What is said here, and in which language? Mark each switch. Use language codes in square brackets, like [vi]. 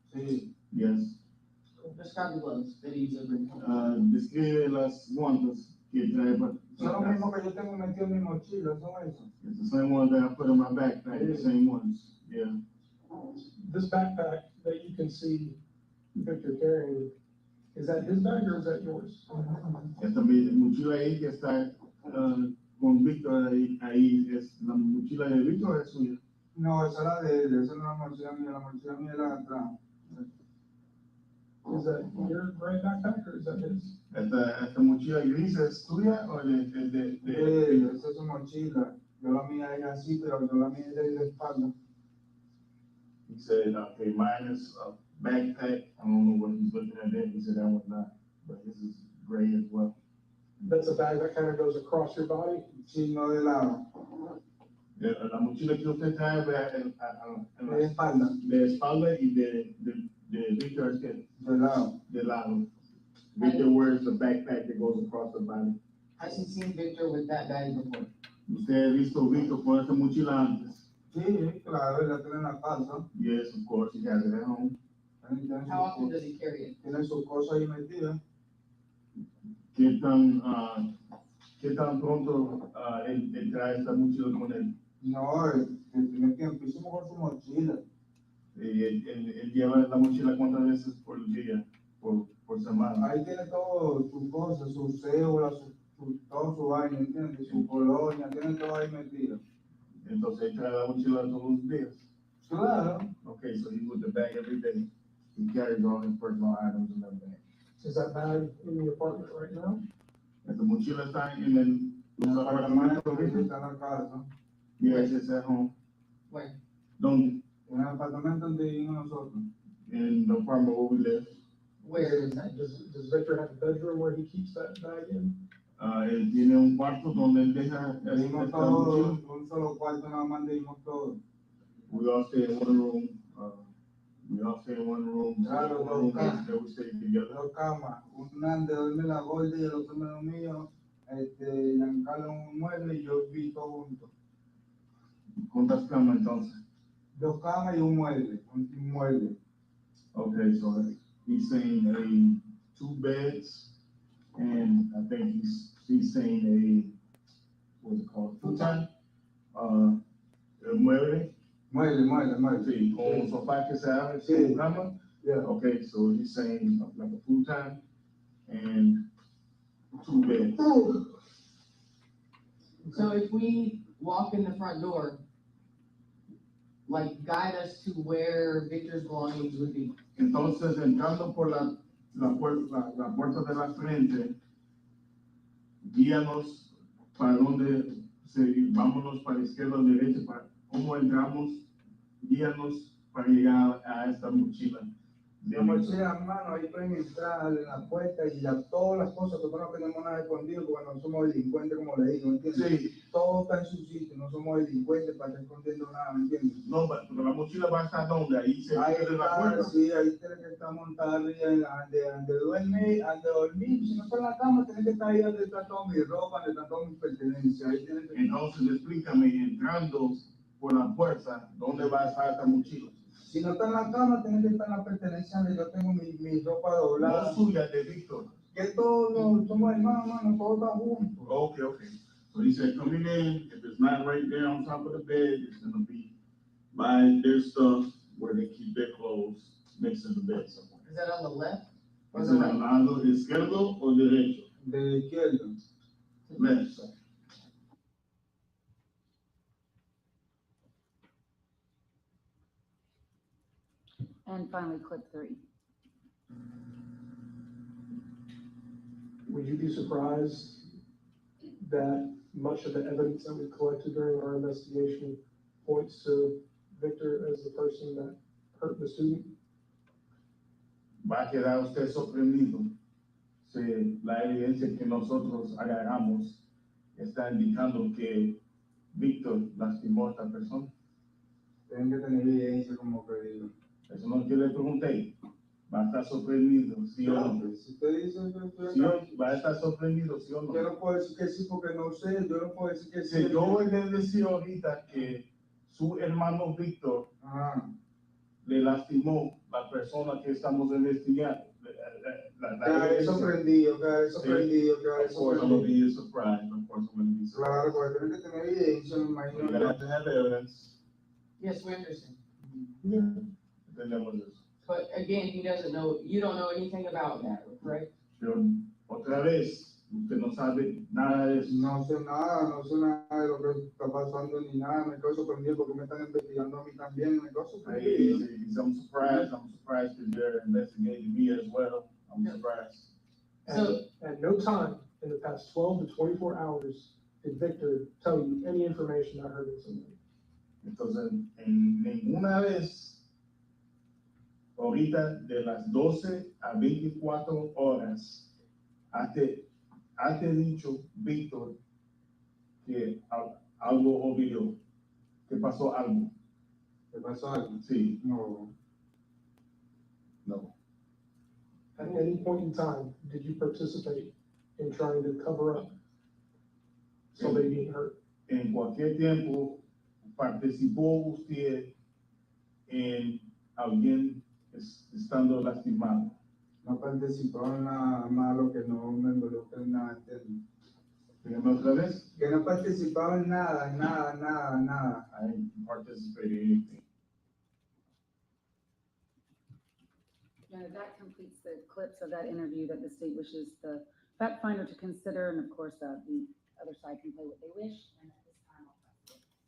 [es] Sí. [en] Yes. Describe the gloves that he usually brings home. [es] Describe las guantes que trae para Son lo casa. mismo que yo tengo metido en mi mochila, son esos. [en] It's the same ones that I put in my backpack, the same ones, yeah. This backpack that you can see Victor carrying, is that his bag or is that yours? [es] Esta mochila ahí que está con Víctor ahí es la mochila de Víctor o es suya. No, esa es la de él, esa no es la mochila mía es la de atrás. [en] Is that your gray backpack or is that his? [es] Esta mochila gris es tuya o de Esa es su mochila, yo la mía es así, pero yo la mía es de la espalda. [en] He said, okay, mine is a backpack. I don't know what he's looking at there. He said that one not, but his is gray as well. That's a bag that kind of goes across your body? [es] Sí, no de lado, La mochila que usted trae de espalda, de espalda y de Víctor es que de lado. de lado. [en] Victor wears the backpack that goes across the body. Has he seen Victor with that bag before? [es] Usted ha visto a Víctor con esta mochila antes. Sí, claro, él la tiene en la casa. [en] Yes, of course, he has it at home. How often does he carry it? [es] Tiene sus cosas ahí metidas. ¿Qué tan pronto él trae esta mochila con él? No, él tiene tiempísimo con su mochila. Él lleva la mochila cuántas veces por día, por semana. Ahí tiene todo sus cosas, su cédula, todo su vaina, ¿entiendes? Su colonia, tiene todo ahí metido. Entonces él trae la mochila todos los días. Claro. [en] Okay, so he's with the bag every day. He carries all his personal items in that bag. Is that bag in the apartment right now? [es] Esta mochila está en En el Los apartamento apartamentos, que está en la casa. [en] yes, it's at home. Where? [es] Donde? En el apartamento donde vivimos nosotros. [en] In the apartment where we live. Where is that? Does Victor have a bedroom where he keeps that bag in? [es] Él tiene un cuarto donde él deja Vivimos esta todos, mochila. un solo cuarto nada más vivimos todos. [en] We all stay in one room. We all stay in one room. [es] Claro, [en] One room [es] dos [en] that we stay together. [es] Dos camas, una de duerme la gorda y el otro me mío. Giancarlo en un mueble y yo vi todo junto. ¿Cuántas camas entonces? Dos camas y un mueble. [en] Okay, so he's saying two beds, and I think he's saying what's it called, futon? [es] El mueble, Mueble. sí, con un sofá que se abre, Sí. con cama. [en] Yeah. Okay, so he's saying like a futon and two beds. So if we walk in the front door, like guide us to where Victor's belongings would be. [es] Entonces, entrando por la puerta de la frente, guíanos para donde, vámonos para la izquierda o derecha, para cómo entramos, guíanos para llegar a esta mochila. La mochila, hermano, ahí pueden entrar en la puerta y todas las cosas que no tenemos nada escondido porque no somos delincuentes, como le digo, ¿entiendes? Sí, Todo está en su sitio, no somos delincuentes para estar escondiendo nada, ¿me entiendes? no, pero la mochila va a estar donde, ahí se Ahí de la está, puerta. sí, ahí tiene que estar montada arriba, donde duerme, donde dormir, si no está en la cama, tiene que estar ahí donde está toda mi ropa, donde está toda mi pertenencia, ahí tiene que estar. Entonces, explícame, entrando por la puerta, ¿dónde va a estar esta mochila? Si no está en la cama, tiene que estar en la pertenencia donde yo tengo mi ropa doblada. No suya, de Víctor. Que todos somos hermanos, hermano, todos están juntos. [en] Okay. So he said, coming in, if it's not right there on top of the bed, it's gonna be by their stuff where they keep their clothes next to the bed somewhere. Is that on the left? Or [es] ¿Es [en] the [es] en el [en] right? [es] lado izquierdo o derecho? De izquierda. [en] Left side. And finally, clip 3. Would you be surprised that much of the evidence that we collected during our investigation points to Victor as the person that hurt the student? [es] Va a quedar usted sorprendido si la evidencia que nosotros agarramos está indicando que Víctor lastimó a esta persona. Tienen que tener evidencia como que digo. Eso no que le pregunté. Va a estar sorprendido, sí o no. Si usted dice que ¿Sí o- va a estar sorprendido, sí o no. yo no puedo decir que sí porque no sé, yo no puedo decir que sí. Sí, yo voy a decir ahorita que su hermano Víctor Ajá. le lastimó la persona que estamos investigando. Quedaré sorprendido, quedaré sorprendido. [en] Of course, I'm gonna be surprised. Of course, I'm gonna be [es] Claro, [en] surprised. [es] porque tienen que tener evidencia, me [en] We're [es] imagino. [en] gonna have to have evidence. Yes, we understand. [es] Tenemos eso. [en] But again, he doesn't know, you don't know anything about that, right? [es] Pero otra vez, usted no sabe nada de eso. No sé nada de lo que está pasando ni nada, me quedo sorprendido porque me están investigando a mí también, me quedo sorprendido. [en] I'm surprised that they're investigating me as well. I'm surprised. At no time in the past 12 to 24 hours did Victor tell you any information about hurting somebody. [es] Entonces, en ninguna vez, ahorita de las 12 a 24 horas, has dicho, Víctor, que algo olvidó, que pasó algo. ¿Te pasó algo? Sí, No. no. [en] At any point in time, did you participate in trying to cover up somebody being hurt? [es] En cualquier tiempo, participó usted en alguien estando lastimado. No participó en nada malo que no me involucre en nada. Dígame otra vez. Que no participaba en nada. [en] I didn't participate in anything. That completes the clips of that interview that the state wishes the fact finder to consider, and of course, the other side can play what they wish, and at this time, I'll pass it.